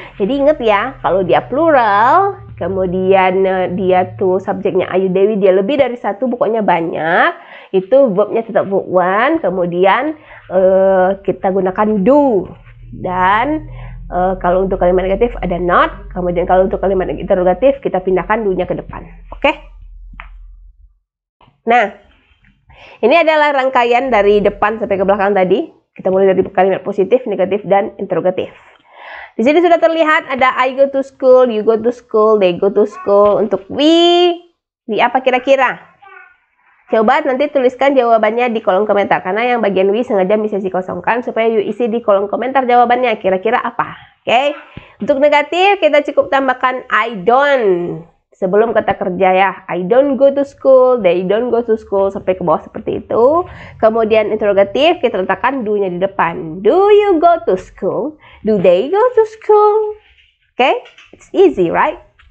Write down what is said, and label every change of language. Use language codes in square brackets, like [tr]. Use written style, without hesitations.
[id] Jadi ingat ya, kalau dia plural, kemudian dia tuh subjeknya Ayu Dewi, dia lebih dari satu, pokoknya banyak, itu verbnya tetap verb one, kemudian kita gunakan do. Dan kalau untuk kalimat negatif ada not, kemudian kalau untuk kalimat interrogatif kita pindahkan do-nya ke depan. Oke? Nah, ini adalah rangkaian dari depan sampai ke belakang tadi. Kita mulai dari kalimat positif, negatif, dan interrogatif. Di sini sudah terlihat ada [en] I go to school, you go to school, they go to school. [id] Untuk we apa kira-kira? Coba nanti tuliskan jawabannya di kolom komentar. Karena yang bagian we sengaja bisa dikosongkan supaya you isi di kolom komentar jawabannya. Kira-kira apa? Oke? Untuk negatif kita cukup tambahkan [en] I don't. [id] Sebelum kata kerja ya, [en] I don't go to school, they don't go to school, [id] sampai ke bawah seperti itu. Kemudian interrogatif, kita letakkan do-nya di depan. [en] Do you go to school? Do they go to school? Okay? It's easy, right?